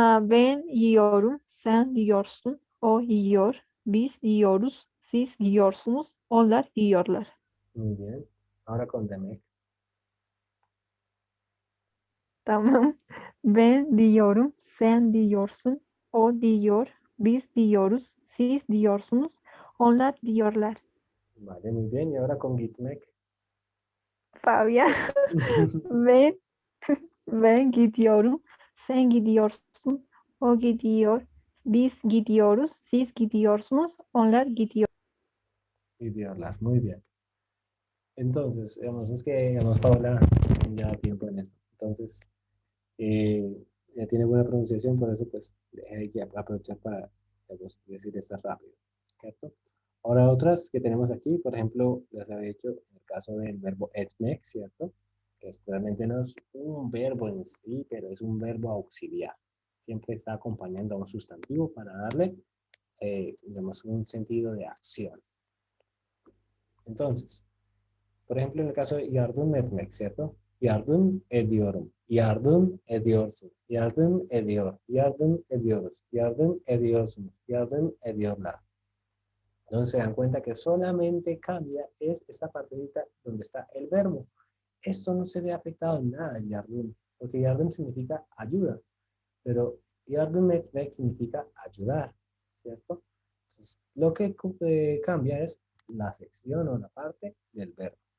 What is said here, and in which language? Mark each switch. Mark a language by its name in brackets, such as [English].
[Turkish] Ben yiyorum, sen yiyorsun, o yiyor, biz yiyoruz, siz yiyorsunuz, onlar yiyorlar. [Spanish] Muy bien. Ahora con Demek. [Turkish] Tamam. Ben diyorum, sen diyorsun, o diyor, biz diyoruz, siz diyorsunuz, onlar diyorlar. [Spanish] Vale, muy bien. Y ahora con Gitmek. [Turkish] Fabián. Ben Ben gidiyorum. Sen gidiyorsun. O gidiyor. Biz gidiyoruz. Siz gidiyorsunuz. Onlar gidiyor. Gidiyorlar. [Spanish] Muy bien. Entonces, digamos, es que, digamos, Paola ya tiempo en esto. Entonces, ya tiene buena pronunciación, por eso, pues, hay que aprovechar para, digamos, decir estas rápido, ¿cierto? Ahora, otras que tenemos aquí, por ejemplo, las había hecho en el caso del verbo etmek, ¿cierto? Que realmente no es un verbo en sí, pero es un verbo auxiliar. Siempre está acompañando a un sustantivo para darle, digamos, un sentido de acción. Entonces, por ejemplo, en el caso de yardım etmek, ¿cierto? [Turkish] Yardım ediyorum, yardım ediyorsun, yardım ediyor, yardım ediyoruz, yardım ediyorsunuz, yardım ediyorlar. [Spanish] Entonces se dan cuenta que solamente cambia es esta partecita donde está el verbo. Esto no se ve afectado en nada el yardım, porque yardım significa ayuda, pero yardım etmek significa ayudar, ¿cierto? Entonces, lo que cambia es la sección o la parte del verbo.